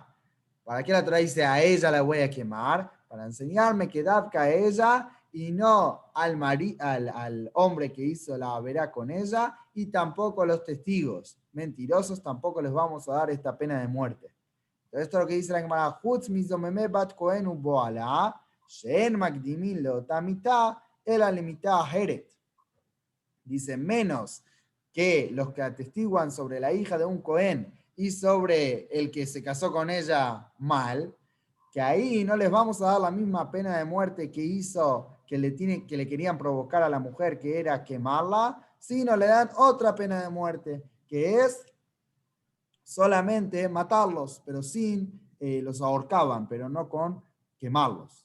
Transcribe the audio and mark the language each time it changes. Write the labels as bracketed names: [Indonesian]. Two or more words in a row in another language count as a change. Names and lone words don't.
[Spanish] ¿Para qué la Torá dice, a ella la voy a quemar? Para enseñarme que dabka a ella y no al hombre que hizo la verá con ella, y tampoco a los testigos mentirosos, tampoco les vamos a dar esta pena de muerte. [Hebrew] Entonces, esto es lo que dice la Gemara, חוץ מזוממי בת כהן ובועלה, שאין מקדימין לאותה מיתה, אלא למיתה אחרת. [Spanish] Dice, menos que los que atestiguan sobre la hija de un Cohen y sobre el que se casó con ella mal, que ahí no les vamos a dar la misma pena de muerte que hizo, que le querían provocar a la mujer, que era quemarla, sino le dan otra pena de muerte, que es solamente matarlos, pero los ahorcaban, pero no con quemarlos.